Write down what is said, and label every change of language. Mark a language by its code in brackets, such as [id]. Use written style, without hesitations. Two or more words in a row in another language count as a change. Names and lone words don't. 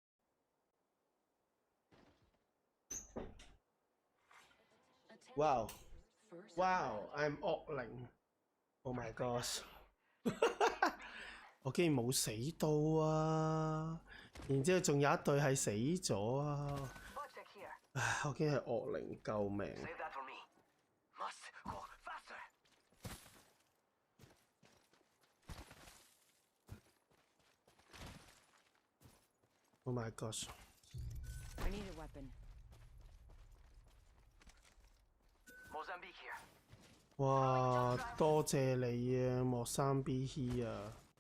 [en] Wow. Wow, I'm [yue] 惡靈。 [en] Oh my gosh [yue] 我竟然冇死到啊！然之後仲有一隊係死咗啊！唉，我竟然係惡靈，救命！ [en] Save that for me. Must go faster. Oh my gosh I need a weapon. Mozambique here. [yue] 哇，多謝你啊，莫三 B He 啊！